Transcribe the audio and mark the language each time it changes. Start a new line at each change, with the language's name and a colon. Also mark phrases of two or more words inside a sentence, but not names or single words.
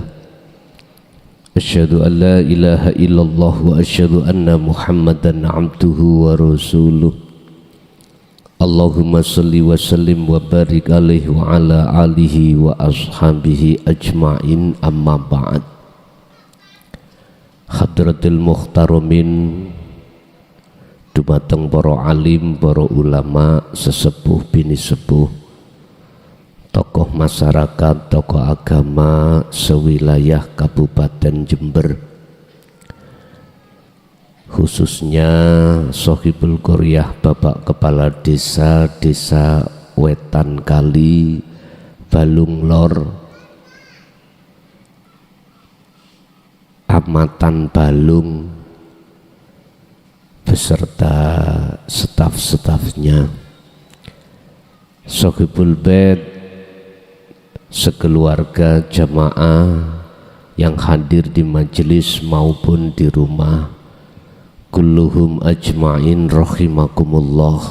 Arabic: أشهد أن لا إله إلا الله وأشهد أن محمدا عبده ورسوله. اللهم صل وسلم وبارك عليه وعلى آله وأصحابه أجمعين، أما بعد. حضرات المحترمين,
Indonesian: dumateng para alim, para ulama, sesepuh bini sepuh, tokoh masyarakat, tokoh agama sewilayah Kabupaten Jember, khususnya
Arabic: صاحب القرية,
Indonesian: Bapak Kepala Desa Wetan Kali, Balung Lor, Amatan Balung, beserta staf-stafnya,
Arabic: صاحب البيت,
Indonesian: sekeluarga jamaah yang hadir di majelis maupun di rumah,
Arabic: كلهم أجمعين رحمكم الله.